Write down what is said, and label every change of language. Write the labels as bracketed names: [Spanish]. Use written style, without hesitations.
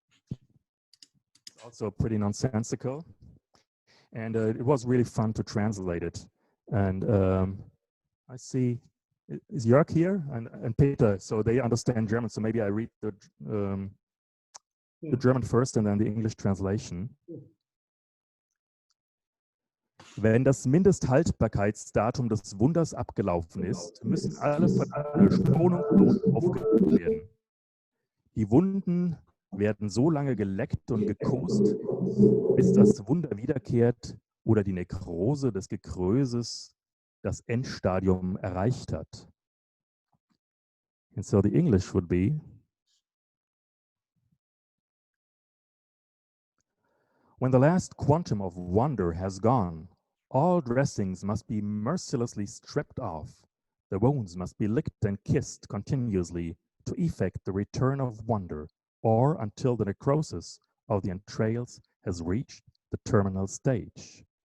[English] It's also pretty nonsensical. And it was really fun to translate it. And I see, is Jörg here? And Peter, so they understand German. So maybe I read the German first and then the English translation. [German] Wenn das Mindesthaltbarkeitsdatum des Wunders abgelaufen ist, müssen alle Verdachte schonungslos aufgeklärt werden. Die Wunden werden so lange geleckt und gekost, bis das Wunder wiederkehrt oder die Nekrose des Gekröses das Endstadium erreicht hat. [English] And so the English would be, when the last quantum of wonder has gone, all dressings must be mercilessly stripped off. The wounds must be licked and kissed continuously to effect the return of wonder, or until the necrosis of the entrails has reached the terminal stage.